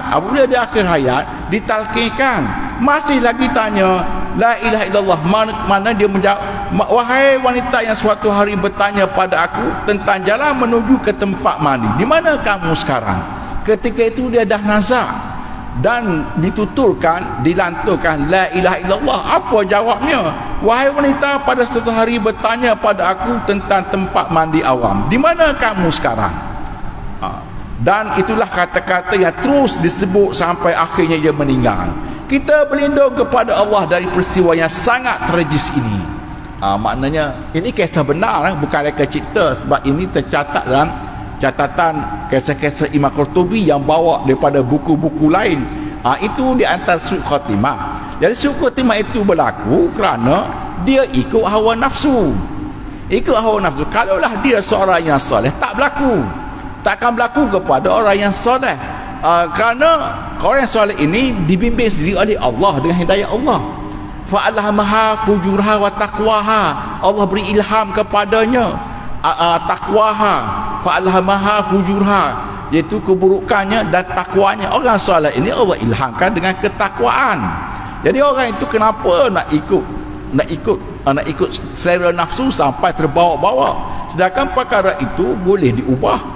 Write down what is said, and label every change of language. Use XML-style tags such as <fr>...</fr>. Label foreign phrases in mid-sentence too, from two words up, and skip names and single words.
<ms>Apabila di akhir hayat ditalkinkan, masih lagi tanya</ms> <ar>لا إله إلا الله,</ar> <ms>mana dia menjawab, wahai wanita yang suatu hari bertanya pada aku tentang jalan menuju ke tempat mandi, di mana kamu sekarang? Ketika itu dia dah nazak dan dituturkan, dilanturkan</ms> <ar>لا إله إلا الله.</ar> <ms>Apa jawabnya? Wahai wanita, pada suatu hari bertanya pada aku tentang tempat mandi awam, di mana kamu sekarang? Dan itulah kata-kata yang terus disebut sampai akhirnya dia meninggal. Kita berlindung kepada Allah dari peristiwa yang sangat tragis ini. Maknanya ini kisah benar, bukan reka cipta, sebab ini tercatat dalam catatan kisah-kisah Imam Qurtubi yang bawa daripada buku-buku lain. Itu di antara</ms> <ar>سوء الخاتمة.</ar> <ms>Jadi</ms> <ar>سوء الخاتمة</ar> <ms>itu berlaku kerana dia ikut hawa nafsu. Ikut hawa nafsu. Kalaulah dia seorang yang soleh, tak berlaku. Takkan berlaku kepada orang yang soleh. Kerana orang yang soleh ini dibimbing sendiri oleh Allah dengan hidayah Allah.</ms> <ar>فألهمها فجورها وتقواها.</ar> <ms>Allah beri ilham kepadanya taqwaha,</ms> <ar>فألهمها فجورها,</ar> <ms>iaitu keburukannya dan takwanya. Orang soleh ini Allah ilhamkan dengan ketakwaan. Jadi orang itu kenapa nak ikut selera nafsu sampai terbawa-bawa, sedangkan perkara itu boleh diubah.</ms>